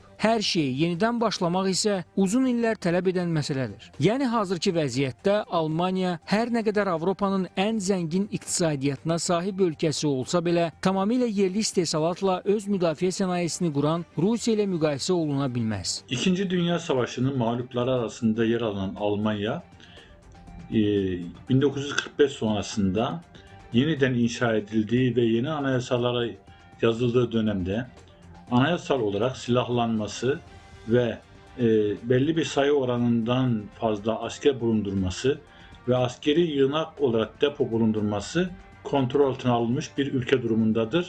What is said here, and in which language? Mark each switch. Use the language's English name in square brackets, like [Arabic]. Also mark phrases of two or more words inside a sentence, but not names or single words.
[Azerbaijani] Hər şeyi yenidən başlamaq isə uzun illər tələb edən məsələdir. Yəni hazırki vəziyyətdə Almaniya hər nə qədər Avropanın ən zəngin iqtisadiyyatına sahib ölkəsi olsa belə, tamamilə yerli istehsalatla öz müdafiə sənayesini quran Rusiya ilə müqayisə oluna bilməz. [Turkish] İkinci Dünya Savaşı'nın mağlupları arasında yer alan Almanya, 1945 sonrasında yeniden inşa edildiği ve yeni anayasalara yazıldığı dönemde anayasal olarak silahlanması ve belli bir sayı oranından fazla asker bulundurması ve askeri yığınak olarak depo bulundurması kontrol altına alınmış bir ülke durumundadır.